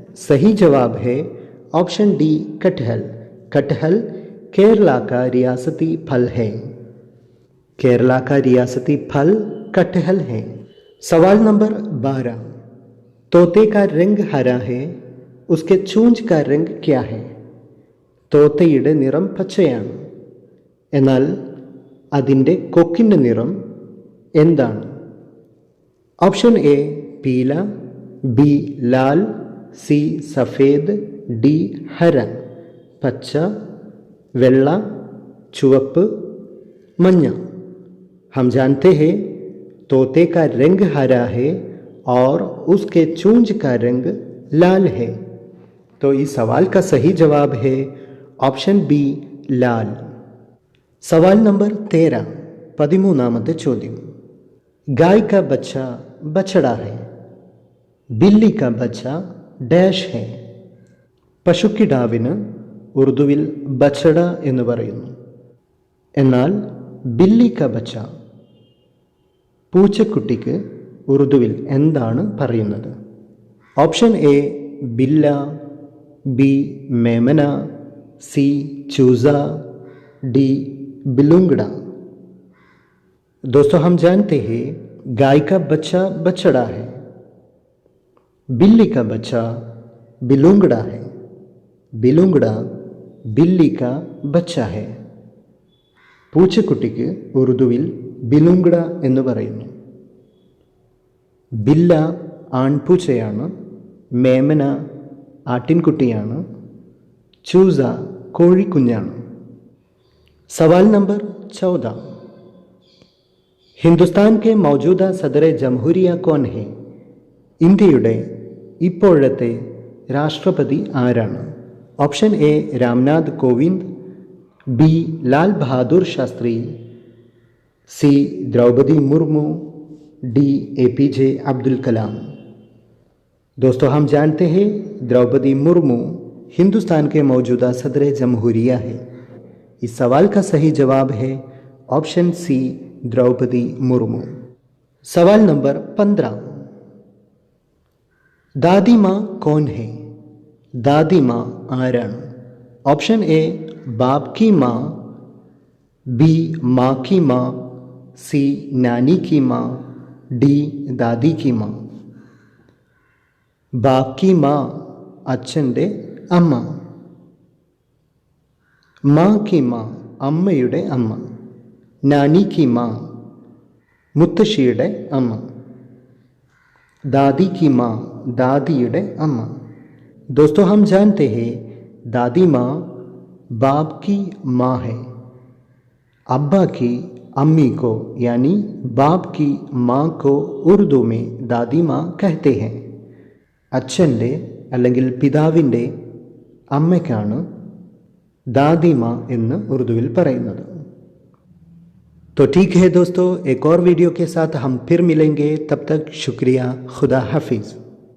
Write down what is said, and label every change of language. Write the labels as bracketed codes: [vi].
[hi] सही जवाब है ऑप्शन डी कटहल. कटहल केरला का रियासती फल है. केरला का रियासती फल कटहल है. सवाल नंबर 12. तोते का रंग हरा है, उसके चूंज का रंग क्या है? [ml] തോത്തയുടെ നിറം പച്ചയാണ്, എന്നാൽ അതിൻ്റെ കൊക്കിൻ്റെ നിറം എന്താണ്? [hi] ऑप्शन ए पीला, बी लाल, सी सफ़ेद, डी हरा. [ml] പച്ച, വെള്ള, ചുവപ്പ്, മഞ്ഞ. [hi] हम जानते हैं तोते का रंग हरा है और उसके चूंज का रंग लाल है. तो इस सवाल का सही जवाब है ऑप्शन बी लाल. सवाल नंबर 13, [ml] 13ാമത്തെ ചോദ്യം. [hi] गाय का बच्चा बछड़ा है, बिल्ली का बच्चा डैश है. [ml] പശുക്കിടാവിന് ഉറുദുവിൽ ബച്ചട എന്ന് പറയുന്നു, എന്നാൽ ബില്ലി ക ബച്ച പൂച്ചക്കുട്ടിക്ക് ഉറുദുവിൽ എന്താണ് പറയുന്നത്? ഓപ്ഷൻ എ ബില്ല, [hi] बी मेमना, सी चूज़ा, डी बिलुंगड़ा. दोस्तों हम जानते हैं गाय का बच्चा बछड़ा है, बिल्ली का बच्चा बिलुंगड़ा है, बिलुंगड़ा बिल्ली का बच्चा है. [ml] പൂച്ചക്കുട്ടിക്ക് ഉറുദുവിൽ ബിലുംഗഡ എന്ന് പറയുന്നു. ബില്ല ആൺപൂച്ചയാണ്, മേമന ആട്ടിൻകുട്ടിയാണ്, ചൂസ കോഴിക്കുഞ്ഞാണ്. [hi] सवाल नंबर 14. ഹിന്ദുസ്ഥാൻ के मौजूदा सदर जमहूरिया कौन है? [ml] ഇന്ത്യയുടെ ഇപ്പോഴത്തെ രാഷ്ട്രപതി ആരാണ്? Option A [hi] Ramnath Kovind, B Lal Bahadur Shastri, C Draupadi Murmu, D APJ Abdul Kalam. दोस्तों हम जानते हैं द्रौपदी मुर्मू हिंदुस्तान के मौजूदा सदर जमहूरिया है. इस सवाल का सही जवाब है ऑप्शन सी द्रौपदी मुर्मू. सवाल नंबर 15. दादी माँ कौन है? दादी माँ [ml] आराണ്? [hi] ऑप्शन ए बाप की माँ, बी माँ की माँ, सी नानी की माँ, डी दादी की माँ. बाप की माँ [ml] അച്ഛൻ്റെ അമ്മ, [hi] മാ കി മാ [ml] അമ്മയുടെ അമ്മ, [hi] നാനി കി മാ [ml] മുത്തശ്ശിയുടെ അമ്മ, [hi] दादी की माँ [ml] दादिയുടെ അമ്മ. [hi] दोस्तों हम जानते हैं दादी माँ बाप की माँ है. अब्बा की अम्मी को यानी बाप की माँ को उर्दू में दादी माँ कहते हैं. [ml] അച്ഛൻ്റെ അല്ലെങ്കിൽ പിതാവിൻ്റെ അമ്മയ്ക്കാണ് दादी माँ എന്ന് ഉറുദുവിൽ പറയുന്നത്. [hi] तो ठीक है दोस्तों, एक और वीडियो के साथ हम फिर मिलेंगे. तब तक शुक्रिया. खुदा हाफिज़.